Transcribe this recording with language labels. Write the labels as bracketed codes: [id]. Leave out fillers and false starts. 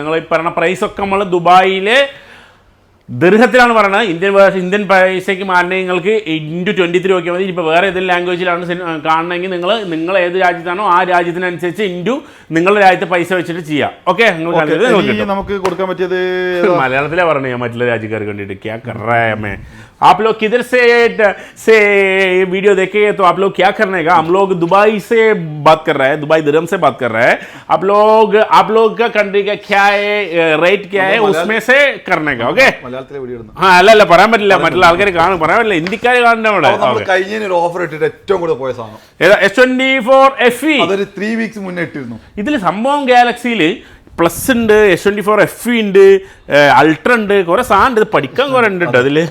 [ml] നിങ്ങൾ ഈ പറഞ്ഞ പ്രൈസ് ഒക്കെ നമ്മൾ ദുബായിലെ ദീർഘത്തിലാണ് പറയുന്നത്. ഇന്ത്യൻ പൈസയ്ക്ക് മാറണമെങ്കിൽ നിങ്ങൾക്ക് × 23 നോക്കിയാൽ മതി. ഇപ്പോൾ വേറെ ഏതെങ്കിലും ലാംഗ്വേജിലാണ് കാണണമെങ്കിൽ നിങ്ങൾ ഏത് രാജ്യത്താണോ ആ രാജ്യത്തിനനുസരിച്ച് നിങ്ങളുടെ രാജ്യത്തെ പൈസ വെച്ചിട്ട് ചെയ്യാം. ഓക്കെ, നമുക്ക് കൊടുക്കാൻ പറ്റിയത് മലയാളത്തിലെ പറഞ്ഞു ഞാൻ മറ്റുള്ള രാജ്യക്കാർക്ക് വേണ്ടിയിട്ട്. [hi] ക്യാ കർ रहा है मैं आप लोग किधर से वीडियो देखे तो आप लोग क्या करने का, हम लोग दुबई से बात कर रहे हैं, दुबई दिरहम से बात कर रहे हैं. आप लोग का कंट्री का क्या है, रेट क्या है, उसमें से करने का. ओके, हाँ [ml] അല്ല പറയാൻ പറ്റില്ല, മറ്റുള്ള ആൾക്കാർ കാണും, പറയാൻ പറ്റില്ല, ഇന്ത്യക്കാർ കാണുന്നവിടെ. കഴിഞ്ഞ ഓഫർ ഇട്ടിട്ട് ഏറ്റവും കൂടുതൽ പോയ സാധനം S24 FE അതൊരു 3 വീക്സ് മുന്നേ ഇട്ടിരുന്നു. ഇതിൽ സംഭവം ഗാലക്സിയിൽ പ്ലസ് ഉണ്ട്, S24 FE ഉണ്ട്, അൾട്ര ഉണ്ട്, കുറെ സാധനം ഉണ്ട്. ഇത് പഠിക്കാൻ കുറെ ഉണ്ട് കേട്ടോ അതില്.